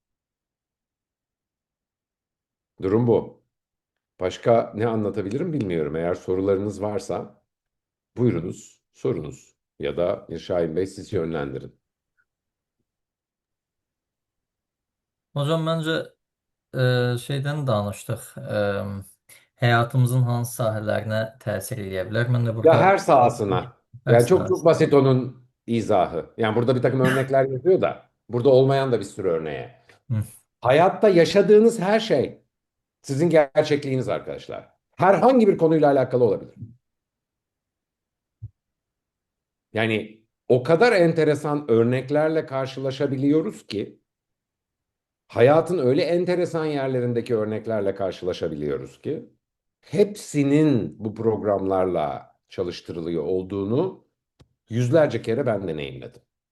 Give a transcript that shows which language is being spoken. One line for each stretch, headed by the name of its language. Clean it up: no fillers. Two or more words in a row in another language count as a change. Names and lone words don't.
Turkish: Durum bu. Başka ne anlatabilirim bilmiyorum. Eğer sorularınız varsa buyurunuz, sorunuz. Ya da Şahin Bey siz yönlendirin. Hocam bence şeyden danışdıq.
Azerbaijani: Həyatımızın hansı sahələrinə təsir edə bilər? Mən də
Turkish: Ya burada her sahasına.
Azerbaijani: hər
Turkish: Yani çok
Azerbaijani: sahəsinə.
Turkish: basit onun izahı. Yani burada bir takım örnekler yapıyor da burada olmayan da bir sürü örneğe. Hı. Hayatta yaşadığınız her şey sizin gerçekliğiniz arkadaşlar. Herhangi bir konuyla alakalı olabilir. Yani o kadar enteresan örneklerle karşılaşabiliyoruz ki hayatın öyle enteresan yerlerindeki örneklerle karşılaşabiliyoruz ki hepsinin bu programlarla çalıştırılıyor olduğunu yüzlerce kere ben deneyimledim.